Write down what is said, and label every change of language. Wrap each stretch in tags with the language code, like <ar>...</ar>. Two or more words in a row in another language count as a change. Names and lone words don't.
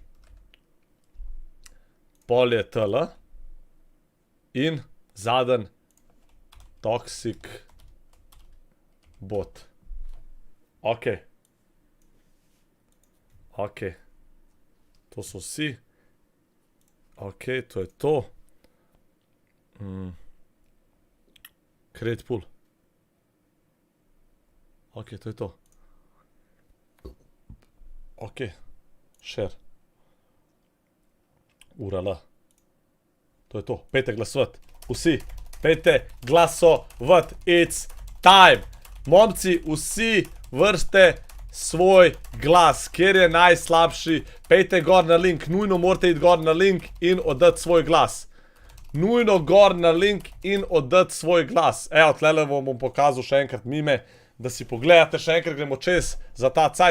<sl>Pol je TL. In zaden Toxic Bot. Ok. Ok. To so vsi. Ok, to je to.</sl> <en>Create pool.</en> <sl>Ok, to je to. Ok.</sl> <en>Share. URL.</en> <sl>To je to. Pejte glasovat. Vsi. Pejte glasovat.</sl> <en>It's time.</en> <sl>Momci, vsi vrste svoj glas. Kjer je najslabši. Pejte gor na link. Nujno morate iti gor na link in oddati svoj glas. Nujno gor na link in oddati svoj glas. Evo, tlele vam bom pokazal še enkrat mime, da si pogledate, še enkrat gremo čez za ta cajt.</sl>